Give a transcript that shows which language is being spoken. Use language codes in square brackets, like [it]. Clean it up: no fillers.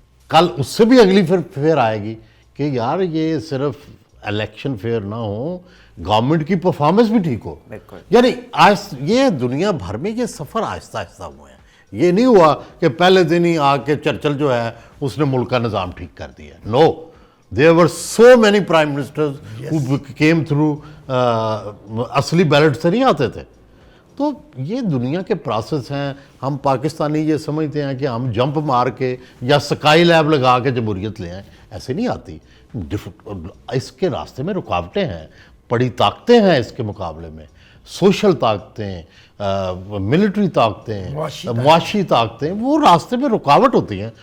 [ur] کل اس سے بھی اگلی فیئر آئے گی کہ یار یہ صرف الیکشن فیئر نہ ہو, گورنمنٹ کی پرفارمنس بھی ٹھیک ہو. یعنی یہ دنیا بھر میں یہ سفر آہستہ آہستہ ہوئے ہیں. یہ نہیں ہوا کہ پہلے دن ہی آ کے چرچل جو ہے اس نے ملک کا نظام ٹھیک کر دیا. [en] no, there were so many prime ministers who came through [ur] اصلی بیلٹ سے نہیں آتے تھے. تو یہ دنیا کے پروسیس ہیں. ہم پاکستانی یہ سمجھتے ہیں کہ ہم جمپ مار کے یا سکائی لیب لگا کے جمہوریت لے آئیں, ایسے نہیں آتی. اس کے راستے میں رکاوٹیں ہیں, بڑی طاقتیں ہیں اس کے مقابلے میں, سوشل طاقتیں, ملٹری طاقتیں, معاشی طاقتیں, وہ راستے میں رکاوٹ ہوتی ہیں.